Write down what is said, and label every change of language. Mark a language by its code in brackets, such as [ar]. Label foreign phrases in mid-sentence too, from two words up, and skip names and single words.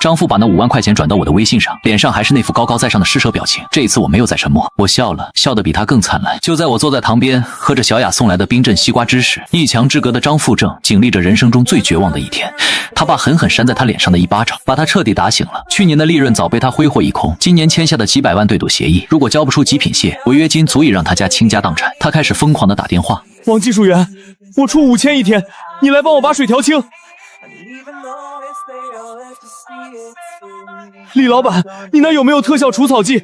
[zh] 張父把那5萬塊錢轉到我的微信上，臉上還是那副高高在上的施捨表情。這一次我沒有再沉默，我笑了，笑得比他更燦爛。就在我坐在塘邊喝着小雅送來的冰鎮西瓜汁時，一牆之隔的張父正經歷着人生中最絕望的一天。他爸狠狠扇在他臉上的一巴掌，把他徹底打醒了。去年的利潤早被他揮霍一空，今年簽下的幾百萬對賭協議，如果交不出極品蟹，違約金足以讓他家傾家蕩產。他開始瘋狂地打電話。王技術員，我出5000一天，你來幫我把水調清。李老闆，你那有沒有特效除草劑？